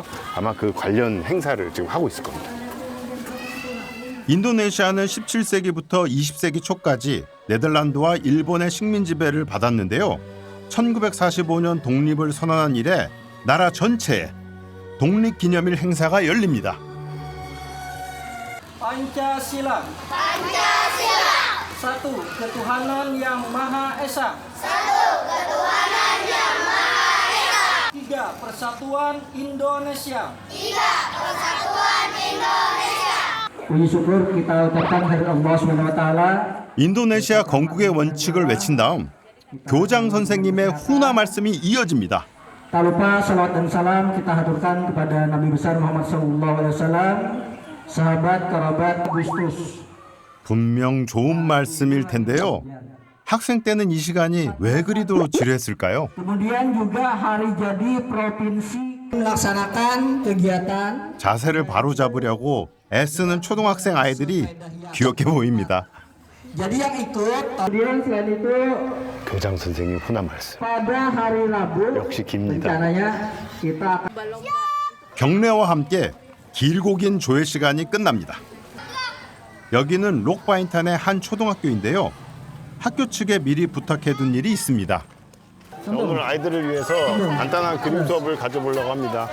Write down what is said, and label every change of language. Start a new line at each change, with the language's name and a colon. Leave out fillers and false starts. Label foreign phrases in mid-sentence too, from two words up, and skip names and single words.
Korean: 아마 그 관련 행사를 지금 하고 있을 겁니다. 인도네시아는 17세기부터 20세기 초까지 네덜란드와 일본의 식민 지배를 받았는데요. 1945년 독립을 선언한 이래 나라 전체에 독립기념일 행사가 열립니다.
Indonesian: Pancasila. Satu, ketuhanan yang Maha Esa. Tiga, persatuan Indonesia. Puji syukur kita ucapkan dari Allah SWT.
Korean: 인도네시아 건국의 원칙을 외친 다음 교장 선생님의 훈화 말씀이 이어집니다.
Indonesian: Tak lupa salawat dan salam kita haturkan kepada Nabi besar Muhammad SAW, sahabat kerabat Gustus.
Korean: 분명 좋은 말씀일 텐데요. 학생 때는 이 시간이 왜 그리도 지루했을까요?
Indonesian: Kemudian juga hari jadi provinsi melaksanakan kegiatan.
Korean: 자세를 바로잡으려고 애쓰는 초등학생 아이들이 귀엽게 보입니다.
Indonesian: Jadi yang ikut. Kemudian selain itu
Korean: 교장 선생님 훈화 말씀.
Indonesian: pada hari Rabu
Korean: 역시 깁니다.
Indonesian: rencananya kita akan
Korean: 경례와 함께 길고 긴 조회 시간이 끝납니다. 여기는 록바인탄의 한 초등학교인데요. 학교 측에 미리 부탁해둔 일이 있습니다. 오늘 아이들을 위해서 간단한 그림 수업을 가져보려고 합니다.